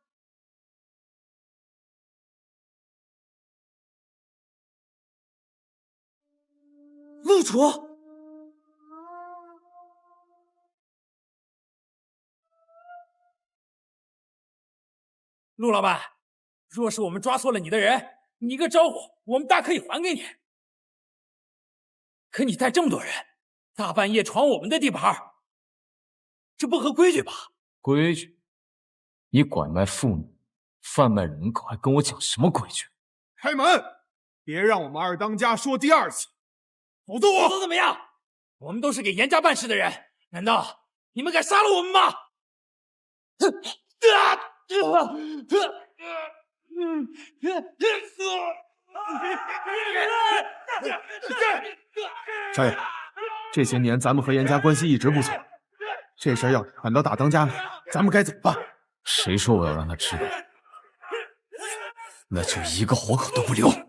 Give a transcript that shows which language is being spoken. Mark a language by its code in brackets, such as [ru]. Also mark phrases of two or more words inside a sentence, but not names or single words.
[zh] 陆主，陆老板，若是我们抓错了你的人，你一个招呼，我们大可以还给你。可你带这么多人，大半夜闖我们的地盘，这不合規矩吧？規矩？你拐賣婦女、販賣人口，還跟我講什麼規矩？開門！別讓我們二當家說第二次，否則我…… 否則怎麼樣？我們都是給嚴家辦事的人，難道你們敢殺了我們嗎？少爺，這些年咱們和嚴家關係一直不錯，這事要是傳到大當家那，咱們該怎麼辦？誰說我要讓他知道？那就一個活口都不留！